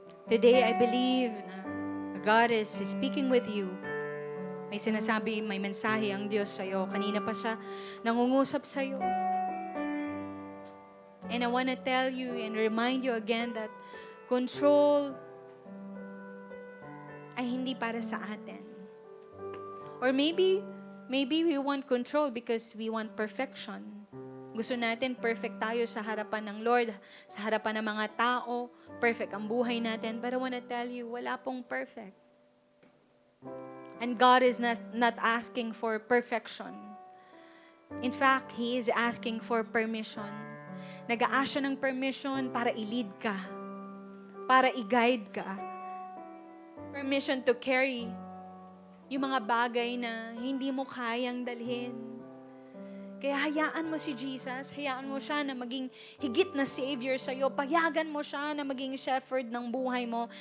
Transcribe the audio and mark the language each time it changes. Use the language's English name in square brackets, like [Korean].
[English] Today, I believe na God is speaking with you. [Filipino] May sinasabi, may mensahe ang Diyos sa'yo. Kanina pa siya nangungusap sa'yo. [English] And I want to tell you and remind you again that control [Filipino] ay hindi para sa atin. [English] Or maybe we want control because we want perfection. [Filipino] Gusto natin perfect tayo sa harapan ng Lord, sa harapan ng mga tao, perfect ang buhay natin. [English] But I want to tell you, [Filipino] wala pong perfect. [English] And God is not asking for perfection. In fact, He is asking for permission. [Filipino] Nag-a-ask siya ng permission para i-lead ka, para i-guide ka. [English] Permission to carry [Filipino] yung mga bagay na hindi mo kayang dalhin. Kaya hayaan mo si Jesus, hayaan mo siya na maging higit na Savior sa'yo, payagan mo siya na maging shepherd ng buhay mo.